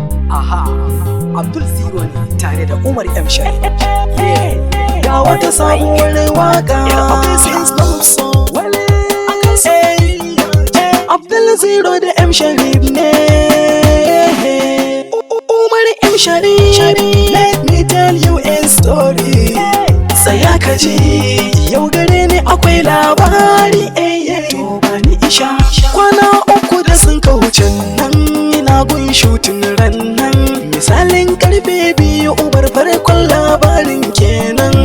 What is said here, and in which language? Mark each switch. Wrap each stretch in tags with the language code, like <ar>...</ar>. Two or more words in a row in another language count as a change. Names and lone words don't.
<ha>Aha, Abdul Zero ne tare da Umar M Sharif. Yeah. Ga wata sabuwar waka.</ha> <en>This is love song. Wale. Hey.</en> <ha>Abdul Zero da M Sharif ne. U-, U-, Umar M Sharif.</ha> <en>Let me tell you a story.</en> <ha>Tsaya ka ji, yau gare ni akwai labari. Eh, yeah. To ba ni isha. Kwana uku da sun ka wuce nan ina gun shooting ran nan. Misalin karfe biyu Umar farkon labarin kenan.</ha>